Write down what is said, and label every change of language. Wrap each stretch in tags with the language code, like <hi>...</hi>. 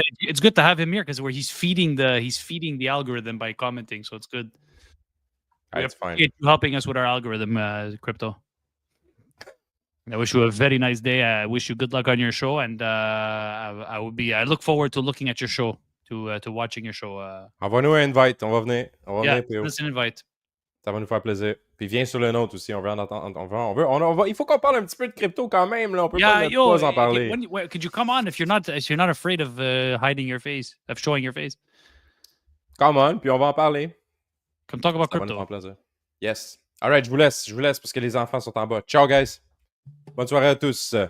<en>It's good to have him here because he's feeding the algorithm by commenting, so it's good. It's fine. Appreciate you helping us with our algorithm, crypto. I wish you a very nice day. I wish you good luck on your show, and I look forward to looking at your show, to watching your show.</en> <fr>Envoie-nous un invite. On va venir.</fr> <en>Yeah, PO. let's invite.</en> <fr>Ça va nous faire plaisir. Puis viens sur le nôtre aussi. On veut en entendre. Il faut qu'on parle un petit peu de crypto quand même. Là. On peut pas en parler.</fr> <en>Could you come on if you're not afraid of hiding your face, of showing your face? Come on,</en> <fr>puis on va en parler.</fr> <en>Come talk about</en> <fr>Ça va nous</fr> <en>crypto.</en> <fr>faire plaisir. Yes.</fr> <en>All right,</en> <fr>je vous laisse parce que les enfants sont en bas. Ciao, guys. Bonne soirée à tous.</fr>